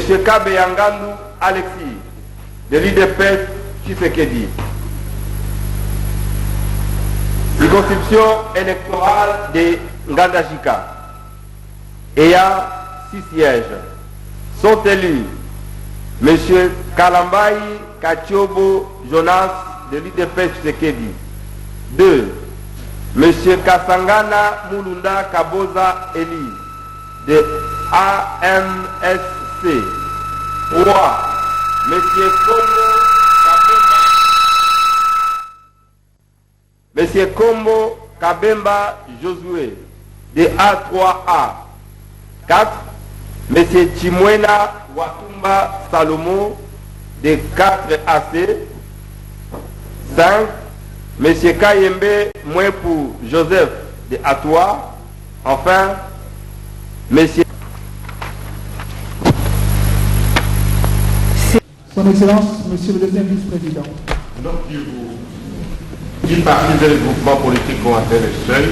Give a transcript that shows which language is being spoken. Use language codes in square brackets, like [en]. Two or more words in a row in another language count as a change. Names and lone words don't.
[fr] Kabeyangandou Alexis, de l'UDP Tshisekedi. Circonscription électorale de Ngandajika. Et à 6 sièges sont élus M. Kalambaï Kachiobo Jonas, de l'UDP Tshisekedi. 2. M. Kasangana Mulunda Kaboza Eli, de AMSC. 3. Monsieur Kombo Kabemba Josué, de A3A. 4. Monsieur Chimwena Watumba Salomo, de 4AC. 5. Monsieur Kayembe Mwepu Joseph, de A3. Enfin, Monsieur Son Excellence, Monsieur le deuxième vice-président. Donc, il partie des groupements politiques ont atteint le seuil.